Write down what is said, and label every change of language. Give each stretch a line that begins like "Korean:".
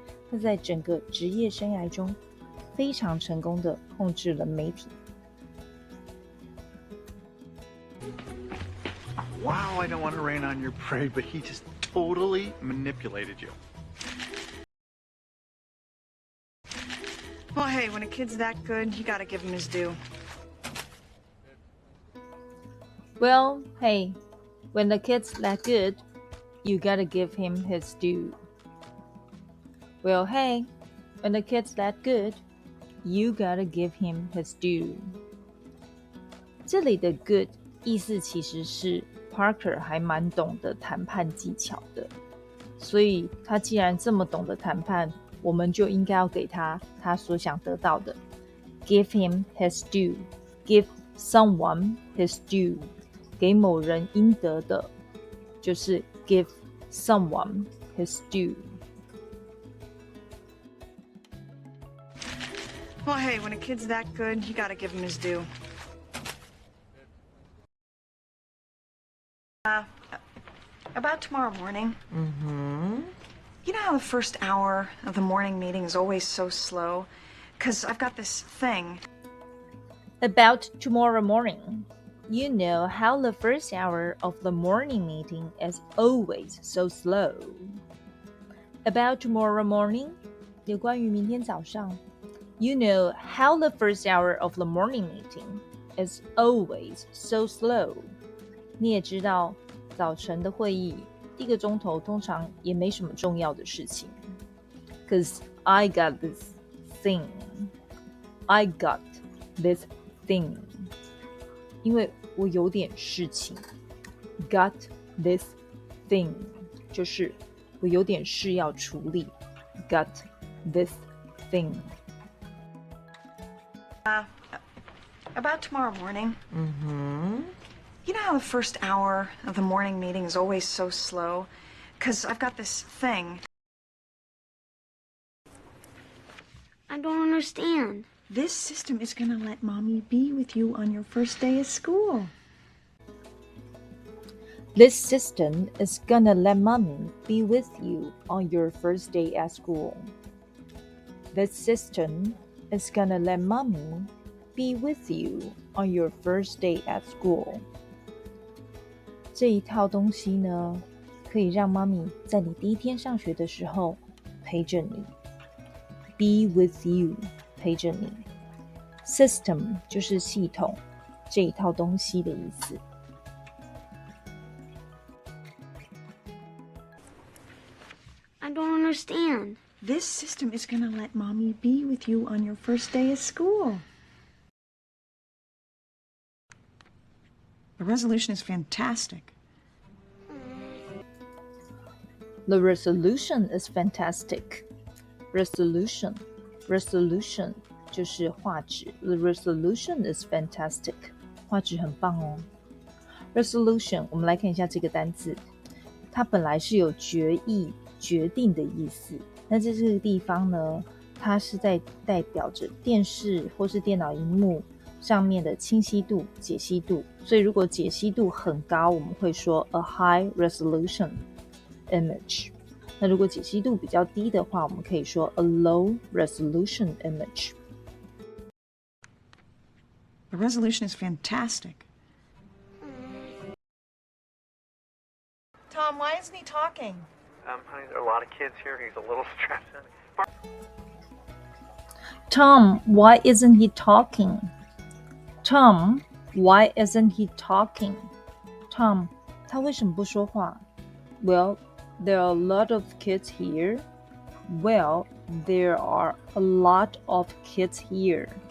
Chinese: 她在整个职业生涯中非常成功地控制了媒体。
English: Wow, I don't want to rain on your parade, but he just totally manipulated you. Well, hey, when a kid's that good, you gotta give him his due. Well, hey, when the kid's that good, you gotta give him his due. Well, hey, when the kid's that good, you gotta give him his due.
Chinese: 这里的 good 意思其实是 Parker 还蛮懂得谈判技巧的，所以他既然这么懂得谈判，我们就应该要给他所想得到的。
English: Give him his due. Give someone his due.
Chinese: 给某人应得的，就是
English: give someone his due. Well, hey, when a kid's that good, you gotta give him his due. About tomorrow morning. You know how the first hour of the morning meeting is always so slow? 'Cause I've got this thing. About tomorrow morning. You know how the first hour of the morning meeting is always so slow. About tomorrow morning.
Chinese: 有关于明天早上。
English: You know how the first hour of the morning meeting is always so slow.
Chinese: 你也知道早晨的会议1个钟头通常也没什么重要的事情。
English: Cause I got this thing. I got this thing.
Chinese: 因为我有点事情。
English: Got this thing
Chinese: 就是我有点事要处理。
English: Got this thing. About tomorrow morning. You know how the first hour of the morning meeting is always so slow? 'Cause I've got this thing. I don't understand. This system is gonna let Mommy be with you on your first day of school. This system is gonna let mommy be with you on your first day at school. This system is gonna let mommy be with you on your first day at school.
Chinese: 这一套东西呢，可以让妈咪在你第一天上学的时候陪着你。
English: Be with you
Chinese: 陪着你。System 就是系统这一套东西的意思。
English: I don't understand. This system is going to let Mommy be with you on your first day of school. The resolution is fantastic. The resolution is fantastic.
Chinese: Resolution 就是画质。
English: The resolution is fantastic.
Chinese: 画质很棒哦。 Resolution 我们来看一下这个单字，它本来是有决议、决定的意思。那在这个地方呢，它是在代表着电视或是电脑萤幕上面的清晰度、解析度。所以如果解析度很高，我们会说
English: a high resolution image。
Chinese: 那如果解析度比较低的话，我们可以说
English: a low resolution image。 The resolution is fantastic. Tom, why isn't he talking? Honey, there are a lot of kids here. He's a little stressed. Tom, why isn't he talking? Tom, why isn't he talking?
Chinese: Tom, 他为什么不说话？
English: Well, there are a lot of kids here. Well, there are a lot of kids here.